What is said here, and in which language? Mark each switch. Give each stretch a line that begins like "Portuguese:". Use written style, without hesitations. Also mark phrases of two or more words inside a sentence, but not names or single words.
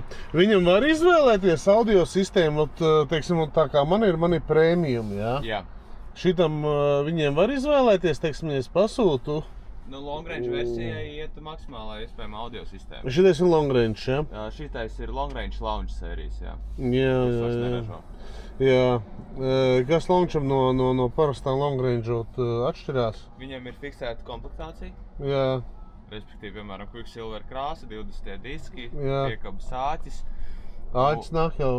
Latvian: Viņam var izvēlēties audio sistēmu, teiksim, tā kā man ir premium, jā? Jā. Šitam viņiem var izvēlēties, teiksim, ja es pasūtu. Nu,
English: long range
Latvian: versijai iet maksimālā iespējama audio sistēma. Šitais ir
English: long range,
Latvian: jā? Šitais ir
English: long range launch
Latvian: sērijas, jā. Jā. Kas launcham no parastā
English: long range
Latvian: atšķirās? Viņam ir fiksēta komplektācija. Jā. Respektīvi, piemēram, Quicksilver krāsa, 20 diski, Jā. piekabas āķis. Āķis nāk jau.